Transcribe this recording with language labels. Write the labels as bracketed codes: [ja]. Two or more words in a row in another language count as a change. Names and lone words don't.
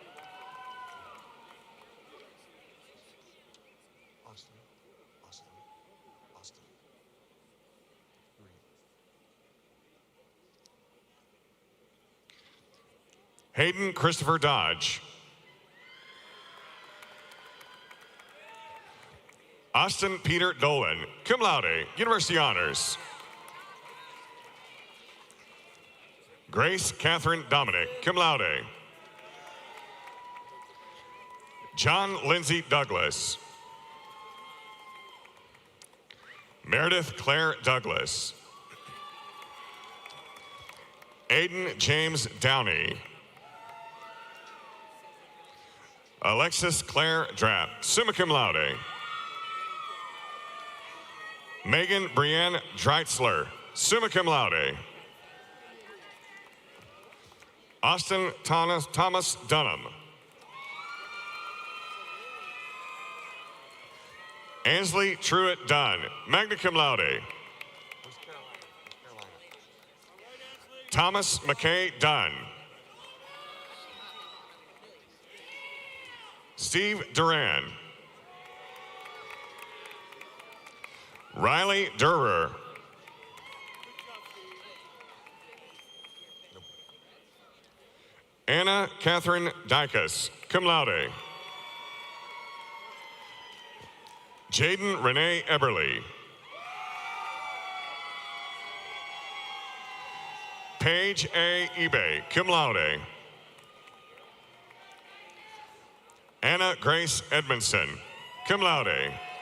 [en] Hayden Christopher Dodge. Austin Peter Dolan, [la] cum laude, [en] University Honors. Grace Catherine Dominic, [la] cum laude. [en] John Lindsay Douglas. Meredith Claire Douglas. Aiden James Downey. Alexis Claire Drapp, [la] summa cum laude. [en] Megan Brienne Dreitzler, [la] summa cum laude. [en] Austin Thomas Dunham. Ansley Truitt Dunn, [la] magna cum laude. [en] Thomas McKay Dunn. Steve Duran. Riley Durer. Anna Catherine Dykus, [la] cum laude. [en] Jaden Renee Eberly. Paige A. Ebay, [la] cum laude. [en] Anna Grace Edmondson, [la] cum laude.